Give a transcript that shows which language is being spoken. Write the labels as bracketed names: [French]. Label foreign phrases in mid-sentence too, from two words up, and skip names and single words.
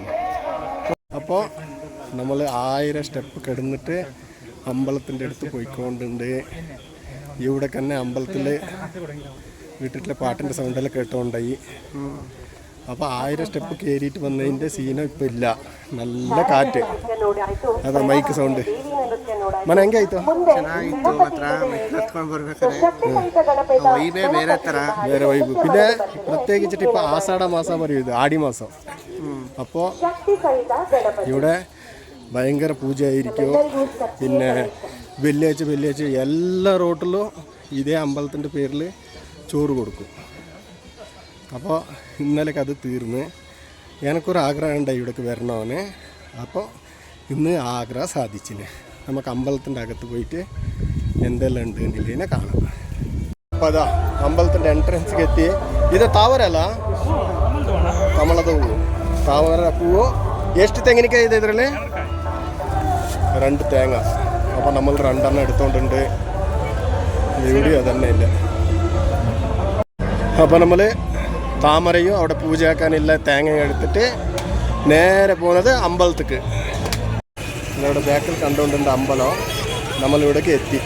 [Malayalam] അപ്പോൾ നമ്മൾ 1000 സ്റ്റെപ്പ് കിടന്നിട്ട് അമ്പലത്തിൻ്റെ അടുത്ത് പോയിക്കൊണ്ടുണ്ട്. ഇവിടെ തന്നെ അമ്പലത്തിൽ വീട്ടിലെ പാട്ടിൻ്റെ സൗണ്ടെല്ലാം കേട്ടോണ്ടായി. അപ്പോൾ 1000 സ്റ്റെപ്പ് കയറിയിട്ട് വന്നതിൻ്റെ സീനം ഇപ്പം ಇಲ್ಲ. നല്ല കാറ്റ്, അതാ മൈക്ക് സൗണ്ട്. [Kannada] ಮನೆ ಹೆಂಗಾಯ್ತು? ಚೆನ್ನಾಗಿತ್ತು ಮಾತ್ರ ಮೆಟ್ಲು ಹತ್ಕೊಂಡು ಬರ್ಬೇಕಾದ್ರೆ ವೈಬೇ ಬೇರೆ ಥರ. ಬೇರೆ ವೈಬ್. [Malayalam] പിന്നെ പ്രത്യേകിച്ചിട്ട് ഇപ്പോൾ ആഷാഢ മാസം പറയും, ഇത് ആടി മാസം. അപ്പോൾ ഇവിടെ ഭയങ്കര പൂജയായിരിക്കും. പിന്നെ വെള്ളിയാഴ്ച എല്ലാ റോട്ടിലും ഇതേ അമ്പലത്തിൻ്റെ പേരിൽ ചോറ് കൊടുക്കും. അപ്പോൾ ഇന്നലേക്ക് അത് തീർന്ന് എനിക്കൊരു ആഗ്രഹം ഉണ്ടായി ഇവിടേക്ക് വരണമെന്ന്. അപ്പോൾ ഇന്ന് ആഗ്രഹം സാധിച്ചിന്. നമുക്ക് അമ്പലത്തിൻ്റെ അകത്ത് പോയിട്ട് എന്തെല്ലാം ഉണ്ട് എന്നുള്ളതിനെ കാണാം. അപ്പോൾ അതാ അമ്പലത്തിൻ്റെ എൻട്രൻസിಗೆ എത്തി. ഇത് താവരല്ല, [Kannada] കമಲದ ಹೂವು, [Malayalam] താവര പൂവ്. [Kannada] ಎಷ್ಟು ತೆಂಗಿನಕಾಯಿ ಇದೆ ಇದರಲ್ಲಿ? 2 തേങ്ങ. [Malayalam] അപ്പോൾ നമ്മൾ 2 എടുത്തോണ്ടുണ്ട്. ഇവിടെ അതന്നെ ഇല്ല. അപ്പോൾ നമ്മൾ താമരയും അവിടെ പൂജയാക്കാനില്ല തേങ്ങയും എടുത്തിട്ട് നേരെ പോകുന്നത് അമ്പലത്തേക്ക്. ഇവിടെ ബാക്കിൽ കണ്ടുകൊണ്ടുണ്ട് അമ്പലം. നമ്മളിവിടേക്ക് എത്തി.